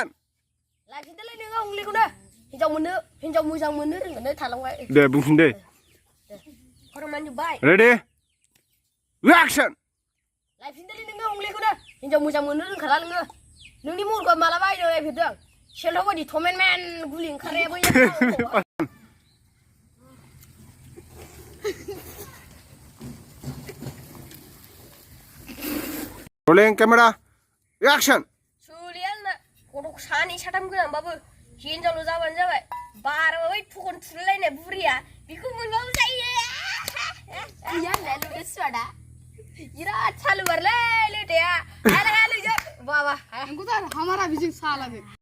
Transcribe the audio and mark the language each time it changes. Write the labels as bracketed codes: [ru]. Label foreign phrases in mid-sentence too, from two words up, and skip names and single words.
[brx] लाखिदोलै नोङो हंलिखौनो हिनजाव मोजां मोननो रोंगोनो थालांबाय दे बुंफिन दे फरमान जोब्बाय [en] ready action. [brx] लाखिदोलै नोङो हंलिखौनो हिनजाव मोजां मोननो रोंखाला नोङो नोंनि महरखौ मालाबा आयनो नायफेरदों सेलथा बायदि थमेनमेन गुलि ओंखारनाया बै [en] rolling camera action. [brx] सुलियानो गथ' सानै साथाम गोनांबाबो हिनजावल' जाबानो जाबाय बाराबा बै थखन थुलायनाय बुरिया बेखौ मोनबाबो जायो सुवादा बिराद सालुबारलै लोटाया बाबा [hi] हमारा भी जिंक साला में